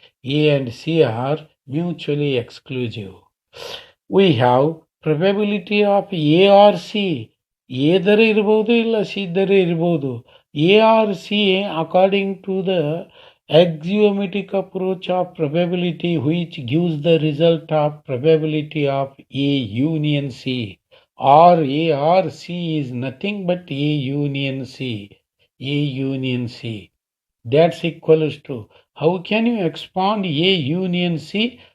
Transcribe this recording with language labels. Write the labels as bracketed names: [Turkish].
[English] A and C are mutually exclusive. We have probability of A or C. [Kannada] A ದರೆ ಇರಬಹುದು ಇಲ್ಲ C ದರೆ ಇರಬಹುದು. [English] A or C according to the axiomatic approach of probability which gives the result of probability of A union C. Or A or C is nothing but A union C. A union C. That's equals to, how can you expand A union C?